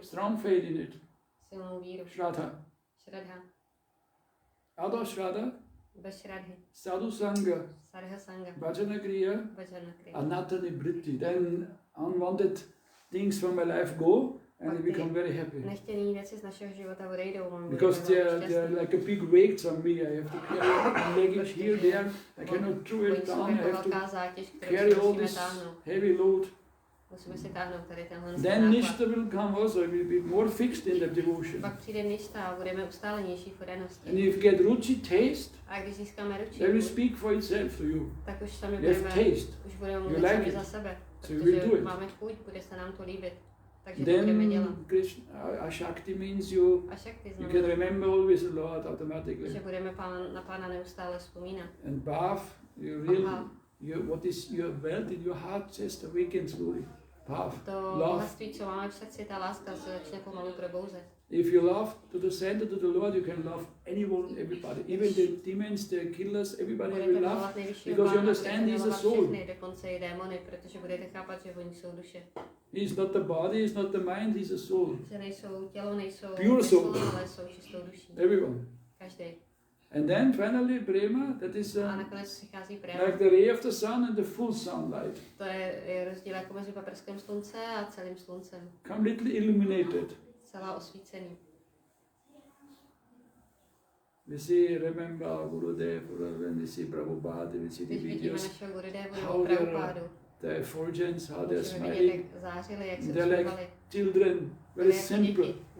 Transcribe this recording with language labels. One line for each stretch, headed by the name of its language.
English: Strong faith in it.
Czech: Silnou víru.
English: Shraddha.
Czech: Shraddha.
English: Other Shraddha.
Czech: Bez Shraddhy.
English: Sadhu Sangha.
Czech: Sadha Sangha.
English: Bhajana Kriya. Anatta Nibritti. Then unwanted things from my life go. And we become very happy.
Czech: Nechtěný věci z našeho života odejdou. Because they're like a big weight on me. I have to carry luggage here, there. I cannot throw it down. I have to carry all this heavy load. Musíme si táhnout tady tenhle
English: Then Nishta will come also. We will be more fixed in the devotion.
Czech: Pak přijde Nishta a budeme ustálenější v odanosti.
English: And if you get ruchi taste,
Czech: a když získáme ruchi,
English: they will speak for itself to you.
Czech: Tak už sami budeme mluvit sami za sebe.
English: So you will do it.
Czech: Máme chuť, bude se nám to líbit. Takže to budeme dělat.
English: Ashakti means you can remember always the Lord automatically.
Czech: Že budeme na Pána neustále vzpomínat.
English: And Bhav, what is your wealth in your heart just awakens slowly.
Czech: Bhav, to bohatství, co máme v srdci, ta láska se začne pomalu probouzet.
English: If you love to the center, to the Lord, you can love anyone, everybody. Even the demons, the killers, everybody will love. Because you understand he's a soul.
Czech: Dokonce i démony, protože budete chápat, že oni jsou duše.
English: He's not the body, he's not the mind, he's a soul.
Czech: Že nejsou tělo, nejsou
English: pure soul,
Czech: ale jsou čistou duší.
English: Everyone.
Czech: Každý.
English: And then finally prema, that is like the ray of the sun and the full sunlight.
Czech: To je rozdíl jako mezi paprském slunce a celým sluncem.
English: Completely illuminated.
Czech: Celá osvícený.
English: We see, remember Gurudev, when we see Prabhupada, we see the videos, how the effulgence, how they're smiling. They're like children, very simple.